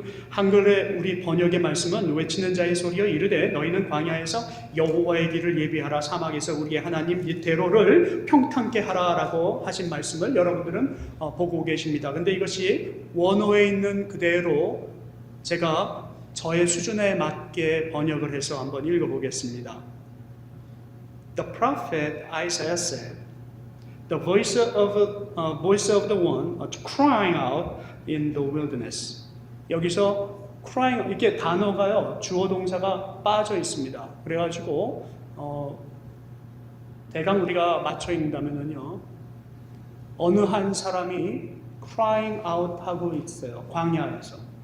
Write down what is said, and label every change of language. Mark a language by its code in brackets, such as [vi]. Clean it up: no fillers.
[ko] 한글의 우리 번역의 말씀은, 외치는 자의 소리여 이르되 너희는 광야에서 여호와의 길을 예비하라, 사막에서 우리의 하나님 이테로를 평탄케 하라 라고 하신 말씀을 여러분들은 보고 계십니다. 근데 이것이 원어에 있는 그대로 제가 저의 수준에 맞게 번역을 해서 한번 읽어보겠습니다. [en] The prophet Isaiah said, "The voice of the one crying out in the wilderness. [ko] 여기서 crying, 이게 단어가요, 주어 동사가 빠져 있습니다. 그래가지고 대강 우리가 맞춰 읽는다면요, 어느 한 사람이 crying out 하고 있어요. 광야에서.